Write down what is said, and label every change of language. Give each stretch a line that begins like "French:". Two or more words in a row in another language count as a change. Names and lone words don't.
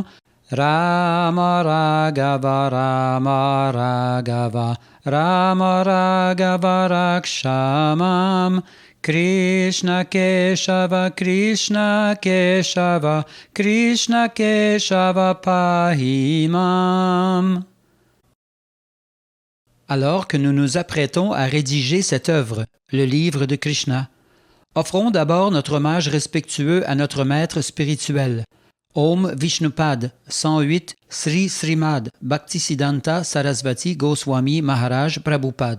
Sanskrit: राम राघव, राम राघव, राम राघव, रक्ष माम्. कृष्ण केशव, कृष्ण केशव, कृष्ण केशव, पाहि माम्.
French: Alors que nous nous apprêtons à rédiger cette œuvre, le livre de Krishna, offrons d'abord notre hommage respectueux à notre maître spirituel, Om Vishnupad 108 Sri Srimad Bhaktisiddhanta Sarasvati Goswami Maharaj Prabhupada.